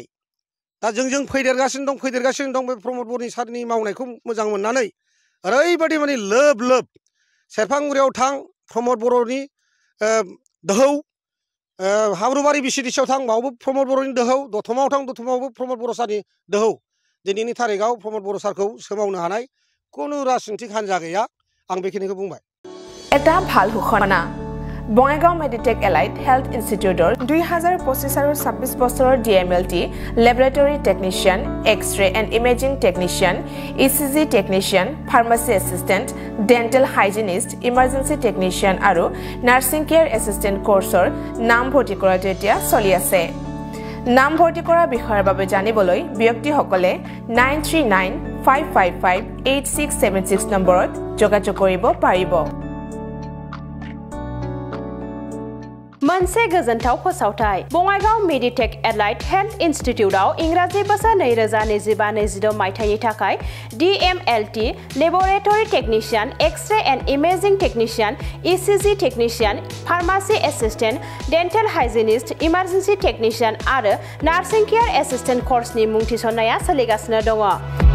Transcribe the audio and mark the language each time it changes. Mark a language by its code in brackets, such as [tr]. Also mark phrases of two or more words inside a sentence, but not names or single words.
[brx] दा जों फैदेरगासिनो दं बे प्रमद बर' सारनि मावनायखौ मोजां मोननानै ओरैबायदि माने लोब लोब सेरफांगुरियाव थां, प्रमद बर'नि दोहौ, हाब्रुबारि BCDC आव थां, बावबो प्रमद बर'नि दोहौ, दतमायाव थां, दतमायावबो प्रमद बर' सारनि दोहौ। दिनैनि थारिखआव प्रमद बर' सारखौ सोमावनो हानाय কোনো राजनितिक हान्जा गैया। आं बेखिनिखौ बुंबाय। [as] এটা ভাল ঘোষণা। বঙাইগাঁও মেডিটেক এলাইট হেল্থ ইনষ্টিটিউটৰ 2025 আৰু 26 বছৰৰ DMLT লেবৰেটৰী টেকনিচিয়ান, এক্স-ৰে এণ্ড ইমেজিং টেকনিচিয়ান, ECG টেকনিচিয়ান, ফাৰ্মাচী এছিষ্টেণ্ট, ডেণ্টেল হাইজিনিষ্ট, ইমাৰ্জেঞ্চি টেকনিচিয়ান আৰু নাৰ্ছিং কেয়াৰ এছিষ্টেণ্ট কোৰ্চৰ নাম ভৰ্তি কৰাটো এতিয়া চলি আছে। নাম ভৰ্তি কৰাৰ বিষয়ৰ বাবে জানিবলৈ ব্যক্তিসকলে 9395558676 নম্বৰত যোগাযোগ কৰিব পাৰিব। [brx] मोनसे गोजोनथाव फोसावथाय बङाइगाव मेडिटेक एलाइड हेल्थ इनस्टिट्यूटआव इंराजि बोसोर 2025-26 मायथाइनि थाखाय DMLT लेबोरेटरी टेक्निशियन एक्स-रे एंड इमेजिंग टेक्निशियन ECG टेक्निशियन फार्मासी एसिस्टेंट डेंटल हाइजिनिस्ट इमरजेंसी टेक्निशियन आरो नार्सिं केयर एसिस्टेंट कोर्सनि मुं थिसननाया सोलिगासिनो दङ।